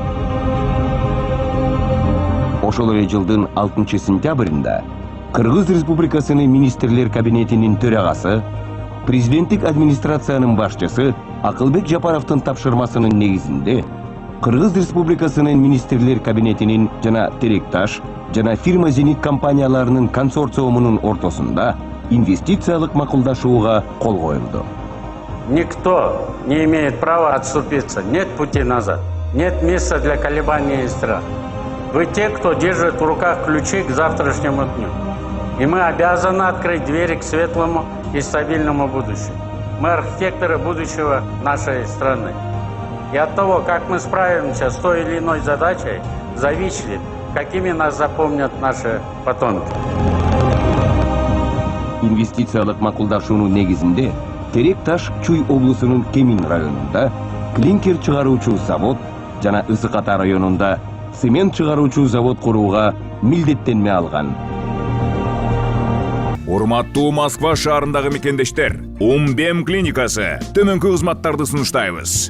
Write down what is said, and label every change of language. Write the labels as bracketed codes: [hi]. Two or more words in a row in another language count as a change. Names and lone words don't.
[ky] Ошол эле жылдын 6 сентябрында Кыргыз Республикасынын министрлер кабинетинин төрагасы, президенттик администрациянын башчысы Акылбек Жапаровдун тапшырмасынын негизинде Кыргыз Республикасынын министрлер кабинетинин жана Терек Таш жана фирма Зенит компанияларынын консорциумунун ортосунда инвестициялык макулдашууга кол коюлду. [ru] Никто не имеет права отступиться. Нет пути назад. Нет места для колебаний и страха. Вы те, кто держит в руках ключи к завтрашнему дню. И мы обязаны открыть двери к светлому и стабильному будущему. Мы архитекторы будущего нашей страны. И от того, как мы справимся с той или иной задачей, зависит, какими нас запомнят наши потомки. [ky] Инвестициялык макулдашуунун негизинде Терек Таш Чуй облусунун Кемин районунда клинкер чыгаруучу завод жана Ысык Ата районунда цемент чыгаруучу завод курууга милдеттенме алган. Урматтуу Москва шаарындагы мекендештер, Умбем клиникасы төмөнкү кызматтарды сунуштайбыз.